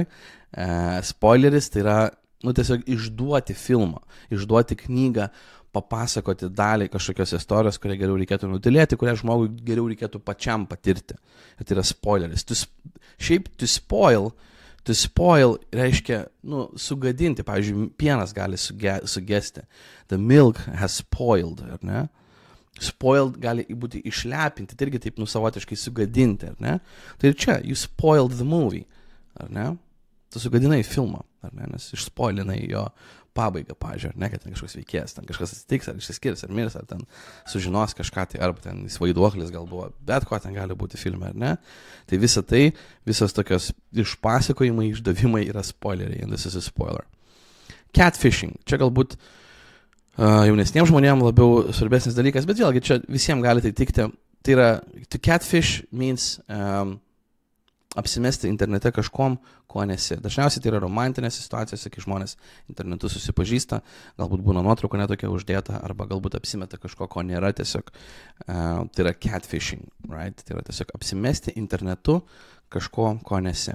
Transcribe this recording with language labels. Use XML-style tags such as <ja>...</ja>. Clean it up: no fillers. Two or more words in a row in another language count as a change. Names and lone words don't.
<lt>Spoileris tai yra, tiesiog išduoti filmą, išduoti knygą, papasakoti dalį kažkokios istorijos, kurią geriau reikėtų nutilėti, kurią žmogui geriau reikėtų pačiam patirti. Ir tai yra spoileris. Šiaip</lt> <en>to spoil</en> <lt>reiškia, sugadinti. Pavyzdžiui, pienas gali sugesti.</lt> <en>The milk has spoiled,</en> <lt>ar ne? Spoiled gali būti išlepinti, tai irgi taip savotiškai sugadinti, ar ne? Tai ir čia,</lt> <en>you spoiled the movie,</en> <lt>ar ne? Tu sugadinai filmą, ar ne? Nes išspoilinai jo pabaigą, pavyzdžiui, ar ne, kad ten kažkoks veikėjas, ten kažkas atsitiks, ar išsiskirs, ar mirs, ar ten sužinos kažką, tai arba ten jis vaiduoklis gal buvo, bet ko ten gali būti filme, ar ne? Tai visos tokios išpasakojimai, išdavimai yra spoileriai,</lt> <en>and this is a spoiler.</en> <lt>Catfishing, čia galbūt jaunesniems žmonėms labiau svarbesnis dalykas, bet vėlgi čia visiems gali tai tikti. Tai yra,</lt> <en>to catfish means</en> <lt>apsimesti internete kažkom, ko nesi. Dažniausiai tai yra romantinės situacijos, kai žmonės internetu susipažįsta, galbūt būna nuotrauka netokia uždėta, arba galbūt apsimeta kažko, ko nėra tiesiog. Tai yra</lt> <en>catfishing, right?</en> <lt>Tai yra tiesiog apsimesti internetu kažko, ko nesi.</lt>